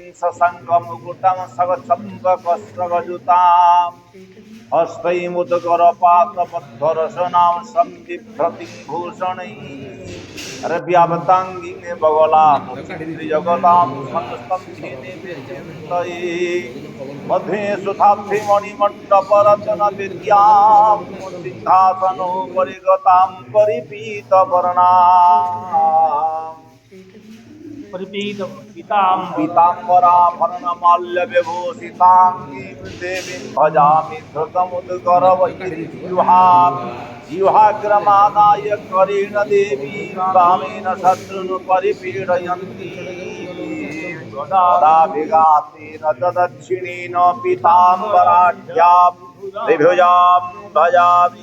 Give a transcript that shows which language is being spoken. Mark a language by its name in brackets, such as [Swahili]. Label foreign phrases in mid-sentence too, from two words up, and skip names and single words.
[Sanskrit] শশাঙ্ক মুকুটং সগছন্দকস্রগজুতাম হস্তৈ মুদগর পাতবদ্ধরসনাম সন্দিভ্রতিং ভূষণৈ রব্যাবতাঙ্গিং বগলাম জগতাম সংস্তম্ভিনী বিচিন্তয়ে মধ্যে সুধাব্ধি মণিমণ্ডপরচন বিদ্যাম সিংহাসনো পরিগতাম পরিপীত বর্ণাম पीताम्बराभरणमाल्य विभूषिताङ्गी देवीं भजामि जिह्वाग्रमादाय करेण देवी कामेन शत्रुन् परिपीडयन्ती गदाभिघातेन ददक्षिणेन पीताम्बराढ्यां विभुजां भजामि।